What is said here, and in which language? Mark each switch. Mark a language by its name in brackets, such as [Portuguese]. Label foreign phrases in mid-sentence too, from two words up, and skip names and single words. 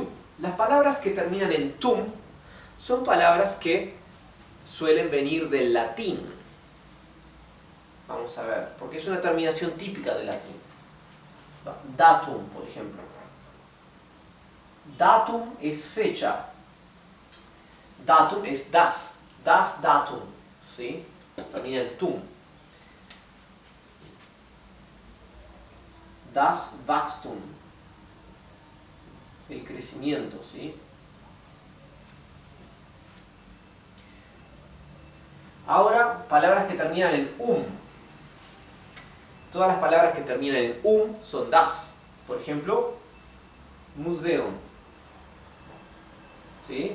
[Spanish] Las palabras que terminan en tum son palabras que suelen venir del latín. Vamos a ver, porque es una terminación típica del latín. Datum, por ejemplo. Datum es fecha. Datum es das. [German] Das Datum. [Spanish] ¿Sí? Termina en tum. [German] Das Wachstum. [Spanish] El crecimiento, ¿sí? Ahora, palabras que terminan en Todas las palabras que terminan en son das. Por ejemplo, Museum. ¿Sí?